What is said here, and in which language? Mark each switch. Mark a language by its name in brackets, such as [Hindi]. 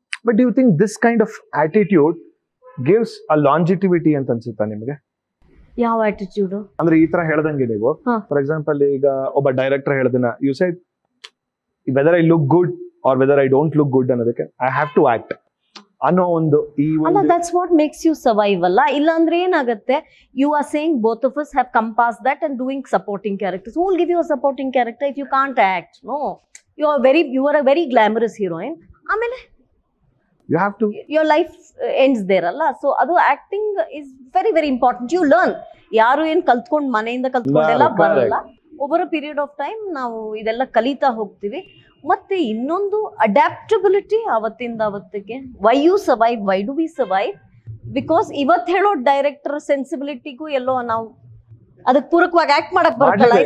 [English] but you think this kind of attitude gives a longevity [Kannada] ಅಂತ ಅನ್ಸುತ್ತಾ ನಿಮಗೆ? ಯಾವ ಆಟಿಟ್ಯೂಡ್? ಅಂದ್ರೆ ಈ ತರ ಹೇಳ್ದಂಗೆ ನೀವು [English] for example [Kannada] ಈಗ ಒಬ್ಬ director ಹೇಳ್ದನ [English] You said whether I look good or whether I don't look good ಅನ್ನೋದಕ್ಕೆ I have to act ಅನ್ನೋ ಒಂದು ಅಲ್ಲ, that's what makes you survive ಅಲ್ಲ. [Kannada] ಇಲ್ಲ ಅಂದ್ರೆ ಏನಾಗುತ್ತೆ, [English] You are saying both of us have come past that and doing supporting characters. Who will give you a supporting character if you can't act? No, you are a very glamorous heroine. [Kannada] ಆಮೇಲೆ [English] you have to, your life ends there ಅಲ್ಲ. So ಅದು acting is very very important. You learn. [Kannada] ಯಾರು ಏನು ಕಲ್ತ್ಕೊಂಡು ಮನೆಯಿಂದ ಕಲ್ತ್ಕೊಂಡೆಲ್ಲ ಬರಲ್ಲ. [English] over a period of time [Kannada] ನಾವು ಇದೆಲ್ಲ ಕಲಿತಾ ಹೋಗ್ತೀವಿ. ಮತ್ತೆ ಇನ್ನೊಂದು ಅಡ್ಯಾಪ್ಟಬಿಲಿಟಿ ಅವತ್ತಿಂದ ಅವತ್ತಿಗೆ. [English] Why you survive, why do we survive? [Kannada] Because ಇವತ್ತು ಹೇಳೋ ಡೈರೆಕ್ಟರ್ ಸೆನ್ಸಿಬಿಲಿಟಿಗೂ ಎಲ್ಲೋ ನಾವು ಅದಕ್ಕೆ ಪೂರಕವಾಗಿ ಆಕ್ಟ್ ಮಾಡಕ್ ಬರ್ತಲ್ಲ.